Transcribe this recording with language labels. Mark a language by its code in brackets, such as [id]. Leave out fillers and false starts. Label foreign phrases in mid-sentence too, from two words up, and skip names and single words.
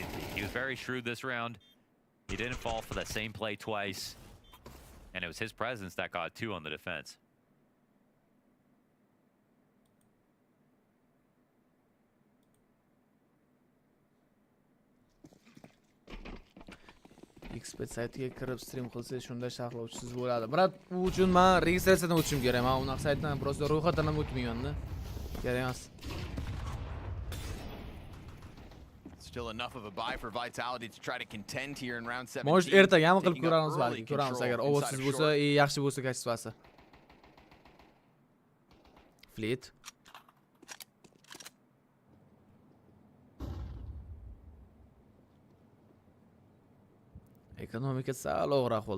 [en] He was very shrewd this round. He didn't fall for that same play twice. And it was his presence that got 2 on the defense. [uz] Expert saytiga kirib stream qilsangiz shunda sharhlovchisiz bo'ladi. Brat, u uchun men registratsiyadan o'tishim kerak. Men unaqa saytdan просто ro'yxatdan ham o'tmayman-da. Kerak emas. [en] Still enough of a buy for Vitality to try to contend here in round 17. [uz] Mo'sh ertaga ham qilib ko'ramiz balki. Ko'ramiz agar ovozsiz bo'lsa, yaxshi bo'lsa kachsivasi. Fleet. Ekonomika sal og'roq bo'ldi.